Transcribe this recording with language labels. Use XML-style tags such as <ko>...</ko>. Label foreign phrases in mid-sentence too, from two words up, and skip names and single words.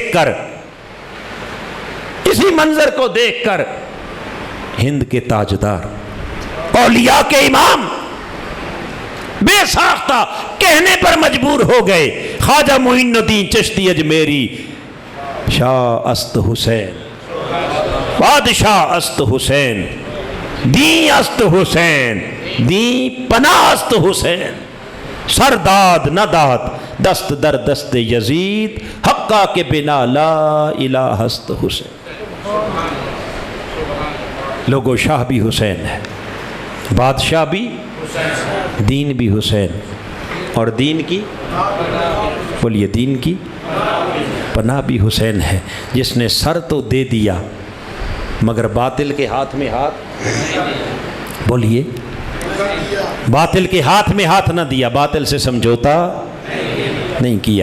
<ur>دیکھ کر ہند کے تاجدار، اولیاء کے امام بے ساختہ کہنے پر مجبور ہو گئے،</ur> <fa>خواجہ معین الدین چشتی اجمیری، شاہ است حسین، بادشاہ است حسین، دین است حسین، دین پناہ است حسین، سرداد نہ داد دست در دست یزید، حقا کے بنا</fa> <ar>لا الہ</ar> <fa>است حسین۔</fa> <ur>لوگو شاہ بھی حسین ہے، بادشاہ بھی، دین بھی حسین، اور دین کی، بولیے، دین کی پناہ بھی حسین ہے، جس نے سر تو دے دیا مگر باطل کے ہاتھ میں ہاتھ، بولیے، باطل کے ہاتھ میں ہاتھ نہ دیا، باطل سے سمجھوتا نہیں کیا۔</ur>